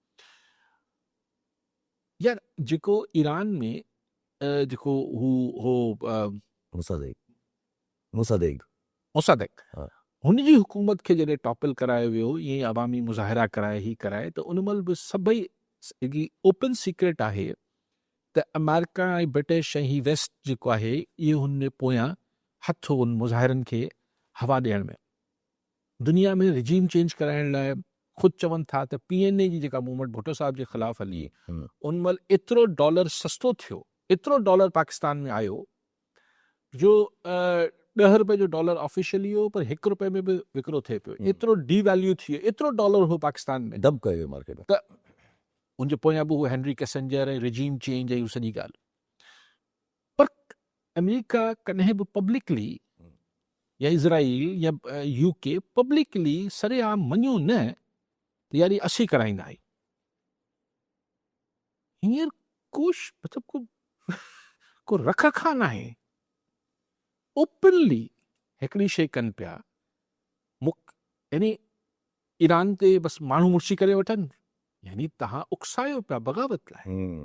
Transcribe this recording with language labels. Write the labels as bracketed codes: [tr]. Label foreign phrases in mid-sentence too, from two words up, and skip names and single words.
[sd] यार जेको ईरान में जेको हू हो मुसादेक, हुनजी हुकूमत खे जॾहिं टॉपल करायो वियो, ईअं अवामी मुज़ाहिरा कराए, ही कराए, त उन महिल बि सभई [en] open secret [sd] आहे त अमेरिका ऐं ब्रिटिश ऐं ही वेस्ट जेको आहे, इहो हुन पोयां हथु उन मुज़ाहिरनि खे हवा ॾियण में। दुनिया में [en] regime change [sd] कराइण लाइ ख़ुदि चवनि था त PNA जी जेका मूवमेंट भुट्टो साहब जे ख़िलाफ़ हली उन महिल एतिरो डॉलर सस्तो थियो, एतिरो डॉलर पाकिस्तान में आयो जो 10 रुपए जो डॉलर ऑफिशियली हो पर 1 रुपए में बि विकिरो थिए पियो, एतिरो डी वैल्यू थी वियो, एतिरो डॉलर हो पाकिस्तान में डब कयो मार्केट में। त उनजे पोयां बि उहो हेनरी किसिंजर ऐं [en] regime change [sd] ऐं इहो सॼी ॻाल्हि। पर अमेरिका कॾहिं बि पब्लिकली या इज़राइल या UK पब्लिकली सरेआम मञियो न त यार असीं कराईंदा आहियूं। हींअर मतिलबु को रख रखाव न आहे। ओपनली हिकिड़ी शइ कनि पिया, यानी ईरान ते बसि माण्हू मुर्शी करे वठनि, यानी तव्हां उकसायो पिया बग़ावत लाइ।